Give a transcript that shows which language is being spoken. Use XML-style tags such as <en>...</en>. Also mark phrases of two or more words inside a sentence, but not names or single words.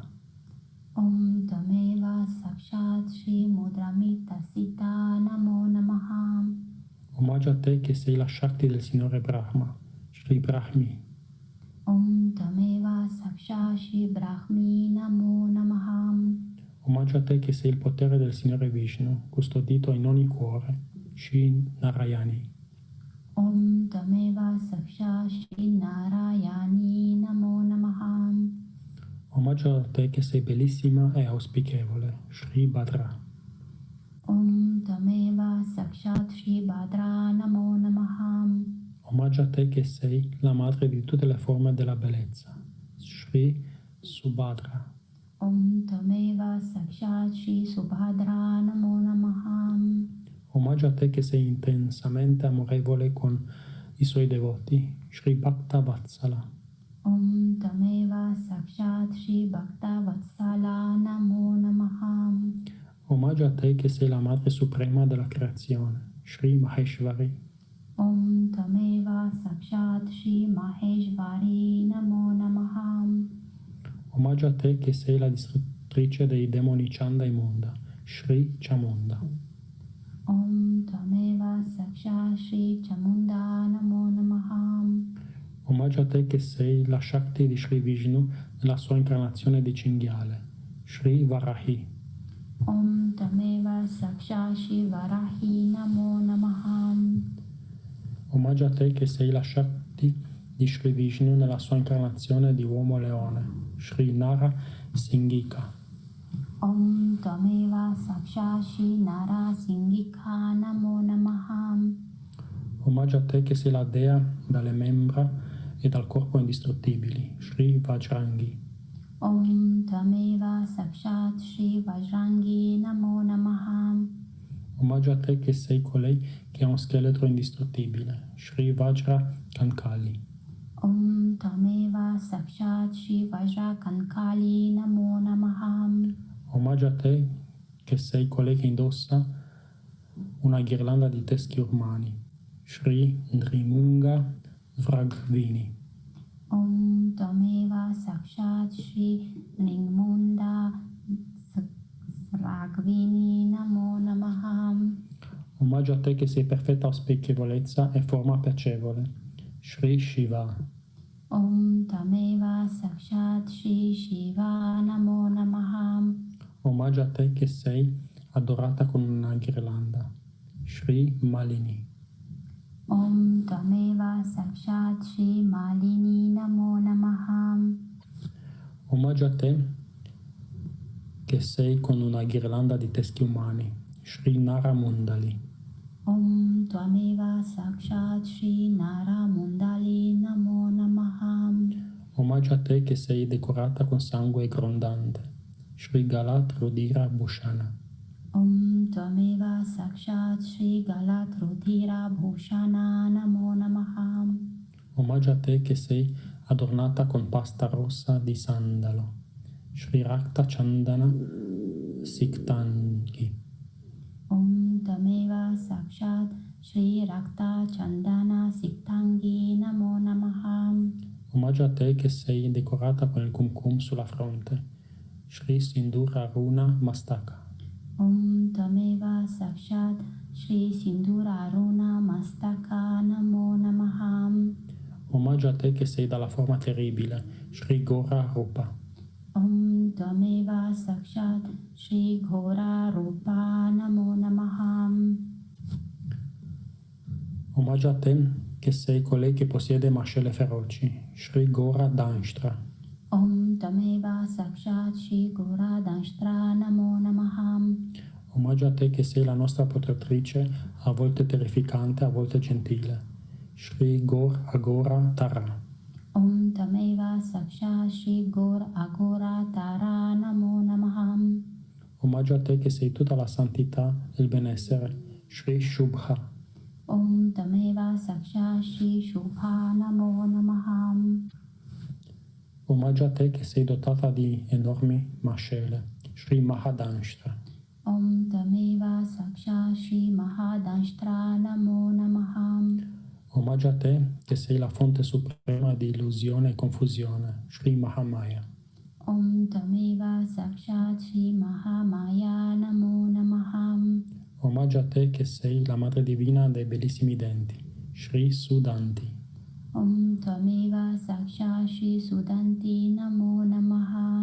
<sa>ॐ तमेव साक्षात् श्री मुद्रमिता सीता नमो नमः.</sa> <it>Omaggio a te che sei la Shakti del Signore Brahma, Shri Brahmi.</it> <sa>ॐ तमेव साक्षात् श्री ब्राह्मी नमो नमः.</sa> <it>Omaggio a te che sei il potere del Signore Vishnu, custodito in ogni cuore, Shri Narayani.</it> <sa>ॐ तमेव साक्षात् श्री नारायणी नमो नमः.</sa> <it>Omaggio a te che sei bellissima e auspicevole, Shri Bhadra.</it> <sa>ॐ तमेव साक्षात् श्री भद्रा नमो नमः.</sa> <it>Omaggio a te che sei la madre di tutte le forme della bellezza, Shri Subhadra.</it> <sa>ॐ तमेव साक्षात् श्री सुभद्रा नमो नमः.</sa> <it>Omaggio a te che sei intensamente amorevole con i suoi devoti, Shri Bhakta Vatsala.</it> <sa>ॐ तमेव साक्षात् श्री भक्त वत्सला नमो नमः.</sa> <it>Omaggio a te che sei la madre suprema della creazione, Shri Maheshwari.</it> <sa>ॐ तमेव साक्षात् श्री माहेश्वरी नमो नमः.</sa> <it>Omaggio a te che sei la distruttrice dei demoni Chanda e Munda, Shri Chamunda.</it> <sa>ॐ तमेव साक्षात् श्री चामुण्डा नमो नमः.</sa> <it>Omaggio a te che sei la Shakti di Shri Vishnu nella sua incarnazione di cinghiale, Shri Varahi.</it> <sa>ॐ तमेव साक्षात् श्री वाराही नमो नमः.</sa> <it>Omaggio a te che sei la Shakti di Shri Vishnu nella sua incarnazione di uomo leone, Shri Nara Singhika.</it> <sa>ॐ तमेव साक्षात् श्री नार सिंहिका नमो नमः.</sa> <it>Omaggio a te che sei la dea dalle membra e dal corpo indistruttibili, Shri Vajrangi.</it> <sa>ॐ तमेव साक्षात् श्री वज्राङ्गी नमो नमः.</sa> <it>Omaggio a te che sei colei che ha un scheletro indistruttibile, Shri Vajra Kankali.</it> <sa>ॐ तमेव साक्षात् श्री वज्र कङ्काली नमो नमः.</sa> <it>Omaggio a te che sei colei che indossa una ghirlanda di teschi umani, Shri Nrimunga Vragvini.</it> <sa>ॐ तमेव साक्षात् श्री नृमुण्ड स्रग्विणी नमो नमः.</sa> <it>Omaggio a te che sei perfetta auspicchevolezza e forma piacevole, Shri Shiva.</it> <sa>ॐ तमेव साक्षात् श्री शिवा नमो नमः.</sa> <it>Omaggio a te che sei adorata con una ghirlanda, Shri Malini.</it> <sa>ॐ तमेव साक्षात् श्री मालिनी नमो नमः.</sa> <it>Omaggio a te che sei con una ghirlanda di teschi umani, Shri Naramundali.</it> <sa>ॐ तमेव साक्षात् श्री नरमुण्डाली नमो नमः.</sa> <it>Omaggio a te che sei decorata con sangue grondante, Shri Galat Rudira Bhushana.</it> <sa>ॐ तमेव साक्षात् श्री गलद् रुधिर भूषणा नमो नमः.</sa> <it>Omaggio a te che sei adornata con pasta rossa di sandalo, Shri Rakta Chandana Siktangi.</it> <sa>ॐ तमेव साक्षात् श्री रक्त चन्दन सिक्ताङ्गी नमो नमः.</sa> <it>Omaggio a te che sei decorata con il kumkum sulla fronte, Shri Sindura Runa Mastaka.</it> <sa>ॐ तमेव साक्षात् श्री सिन्दूर अरुण मस्तका नमो नमः.</sa> <it>Omaggio a te che sei dalla forma terribile, Shri Gora Rupa.</it> <sa>ॐ तमेव साक्षात् श्री घोर रूपा नमो नमः.</sa> <it>Omaggio a te che sei colei che possiede mascelle feroci, Shri Gora Danshtra.</it> <sa>ॐ तमेव साक्षात् श्री घोर दंष्ट्रा नमो नमः.</sa> <it>Omaggio a te che sei la nostra protettrice, a volte terrificante, a volte gentile, Shri Gor Agora Tara.</it> <sa>ॐ तमेव साक्षात् श्री घोर अघोर</sa> <it>Omaggio a te che sei tutta la santità e il benessere, Shri Shubha.</it> <sa>ॐ तमेव साक्षात् श्री शुभा नमो नमः.</sa> <it>Omaggio a te che sei dotata di enormi mascelle, Shri Mahadanstra.</it> <sa>ॐ तमेव साक्षात् श्री महादंष्ट्रा नमो नमः.</sa> <it>Omaggio a te che sei la fonte suprema di illusione e confusione, Shri Mahamaya.</it> <sa>ॐ तमेव साक्षात् श्री महामाया नमो नमः.</sa> <it>Omaggio a te che sei la madre divina dei bellissimi denti, Shri Sudanti.</it> <sa>ॐ तमेव साक्षात् श्री सुदन्ती नमो नमः.</sa>